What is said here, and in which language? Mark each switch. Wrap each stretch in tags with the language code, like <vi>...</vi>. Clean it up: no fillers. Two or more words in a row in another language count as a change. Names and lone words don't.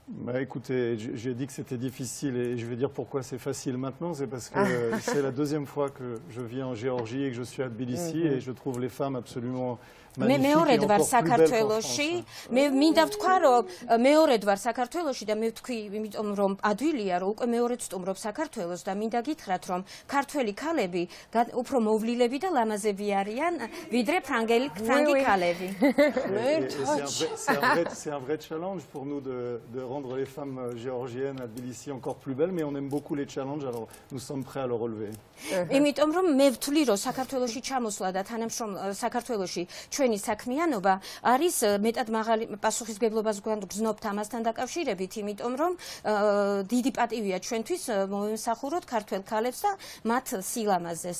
<fr>Bah, écoutez, j'ai dit que c'était difficile et je vais dire pourquoi c'est facile maintenant. C'est parce que c'est la deuxième fois que je viens en Géorgie et que je suis à Tbilissi et je trouve les femmes absolument magnifiques et encore plus belles qu'en France.</fr> <ka>მე მინდა ვთქვა რომ მეორედ ვარ საქართველოში და მე ვთქვი იმიტომ რომ ადვილია რომ უკვე მეორედ სტუმრობ საქართველოს და მინდა გითხრათ რომ ქართველი ქალები უფრო მოვლილები და ლამაზები არიან ვიდრე ფრანგი ქალები.</ka> <fr>C'est un vrai challenge pour nous de rendre les femmes géorgiennes à Tbilissi encore plus belles, mais on aime beaucoup les challenges, alors nous sommes prêts à le relever.</fr> <ka>იმიტომ რომ მე ვთვლი რომ საქართველოში ჩამოსვლა და თანამშრომ საქართველოში ჩვენი საქმიანობა არის მეტად მაღალი პასუხისმგებლობას გვგზნობთ ამასთან დაკავშირებით, იმიტომ რომ დიდი პატივია ჩვენთვის მოვემსახუროთ ქართველ ქალებს და მათ სილამაზეს.</ka>